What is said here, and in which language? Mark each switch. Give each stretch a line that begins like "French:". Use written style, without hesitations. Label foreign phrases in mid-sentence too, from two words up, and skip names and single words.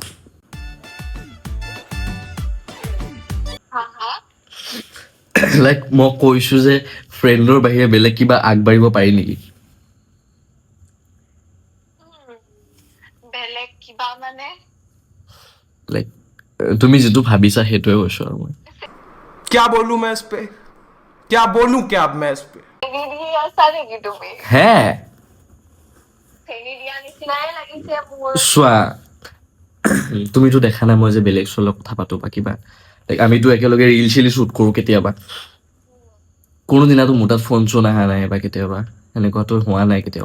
Assamese: হা হা লাইক মই কৈছো যে ফ্ৰেণ্ডৰ বাহিৰে বেলেগ কিবা আগবাঢ়িব পাৰি নেকি উম, বেলেগ কিবা মানে লাইক তুমি যিটো ভাবিছা সেইটোৱে কৈছো আৰু মই
Hindi: क्या बोलूं मैं इस पे क्या बोलूं क्या अब मैं इस पे
Assamese: চেনি দি আছা নেকি তুমি হে চেনি দিয়া নিচিনাই লাগিছে মোৰ চোৱা তুমিতো দেখা নাই মই যে বেলেগ ছোৱালীৰ লগত কথা পাতো বা কিবা লাইক আমিতো একেলগে
English: reel chill shoot
Assamese: কৰো কেতিয়াবা কোনোদিনাতো মোৰ তাত ফোন চোন অহা নাই বা কেতিয়াবা এনেকুৱাতো হোৱা নাই কেতিয়াও